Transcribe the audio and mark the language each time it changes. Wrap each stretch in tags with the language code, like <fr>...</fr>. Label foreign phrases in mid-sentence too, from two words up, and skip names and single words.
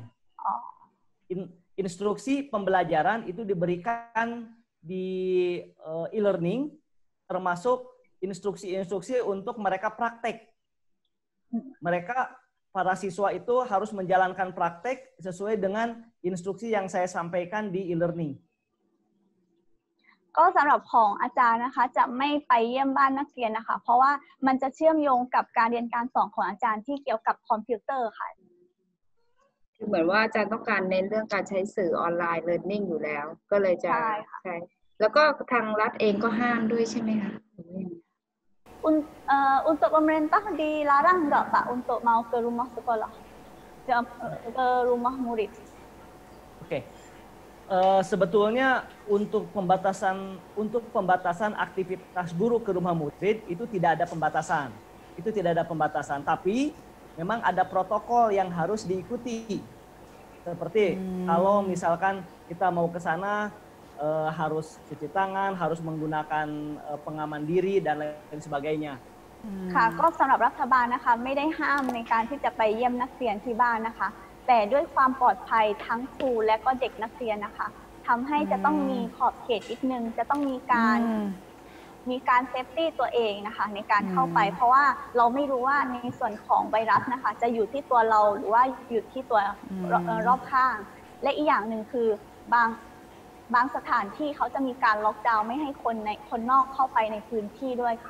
<id>Instruksi pembelajaran itu diberikan di e-learning, termasuk instruksi-instruksi untuk mereka praktek. Mereka, para siswa itu harus menjalankan praktek sesuai dengan instruksi yang saya sampaikan di e-learning.</id> <th>ก็สำหรับของอาจารย์นะคะจะไม่ไปเยี่ยมบ้านนักเรียนนะคะเพราะว่ามันจะเชื่อมโยงกับการเรียนการสอนของอาจารย์ที่เกี่ยวกับคอมพิวเตอร์ค่ะ คือเหมือนว่าอาจารย์ต้องการเน้นเรื่องการใช้สื่อออนไลน์ learning อยู่แล้วก็เลยจะใช่แล้วก็ทางรัฐเองก็ห้ามด้วยใช่ไหมคะ</th> <id>Untuk pemerintah dilarang nggak Pak untuk mau ke rumah sekolah ke rumah murid? Oke. Sebetulnya untuk pembatasan aktivitas guru ke rumah murid itu tidak ada pembatasan. Itu tidak ada pembatasan, tapi memang ada protokol yang harus diikuti. Seperti kalau misalkan kita mau ke sana harus cuci tangan, harus menggunakan pengaman diri dan lain sebagainya.</id> <th>ค่ะก็สำหรับรัฐบาลนะคะไม่ได้ห้ามในการที่จะไปเยี่ยมนักเรียนที่บ้านนะคะแต่ด้วยความปลอดภัยทั้งครูและก็เด็กนักเรียนนะคะทำให้จะต้องมีขอบเขตนิดนึงจะต้องมีการเซฟตี้ตัวเองนะคะในการเข้าไปเพราะว่าเราไม่รู้ว่าในส่วนของไวรัสนะคะจะอยู่ที่ตัวเราหรือว่าอยู่ที่ตัวรอบข้างและอีกอย่างหนึ่งคือบางสถานที่เขาจะมีการล็อกดาวน์ไม่ให้คนนอกเข้าไปในพื้นที่ด้วยค่ะ</th>